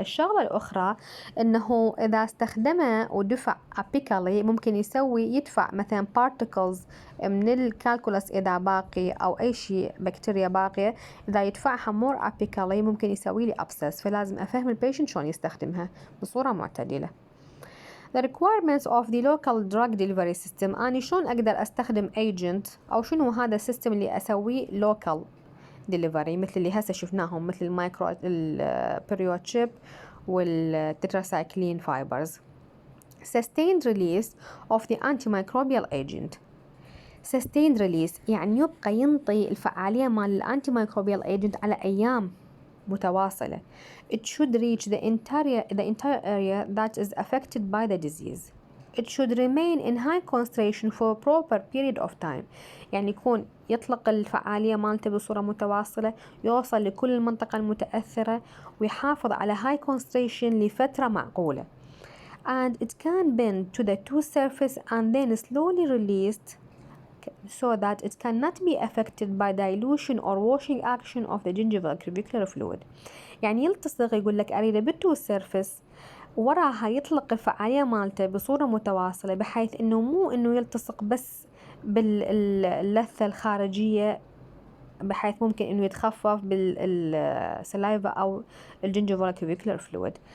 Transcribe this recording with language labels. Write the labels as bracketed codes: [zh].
[ar] الشغلة الأخرى إنه إذا استخدمه ودفع apically ممكن يدفع مثلا particles من الكالكولاس إذا باقي أو أي شيء بكتيريا باقية، إذا يدفعها [en] more apically [ar] ممكن يسوي لي abscess. فلازم أفهم البيشنت شلون يستخدمها بصورة معتدلة. [en] The requirements of the local drug delivery system. [ar] أنا شلون أقدر أستخدم agent أو شنو هذا السيستم اللي أسويه local delivery مثل اللي هسه شفناهم مثل المايكرو البريوتشيب والتتراسايكلين fibers. [en] Sustained release of the antimicrobial agent. [ar] Sustained release يعني يبقى ينطي الفعالية مال الانتيميكروبيال agent على أيام متواصلة. [en] It should reach the entire area that is affected by the disease. It should remain in high concentration for a proper period of time. [ar] يعني يكون يطلق الفعالية مالته بصورة متواصلة، يوصل لكل المنطقة المتأثرة ويحافظ على high concentration لفترة معقولة. [en] And it can bend to the tooth surface and then slowly released so that it cannot be affected by dilution or washing action of the gingival crevicular fluid. [ar] يعني يلتصق، يقول لك أريده بالتو سيرفيس وراها يطلق الفعالية مالته بصورة متواصلة، بحيث إنه مو إنه يلتصق بس باللثة الخارجية بحيث ممكن إنه يتخفف بالسلايفا أو الجنجيفال كيفيكولار فلويد.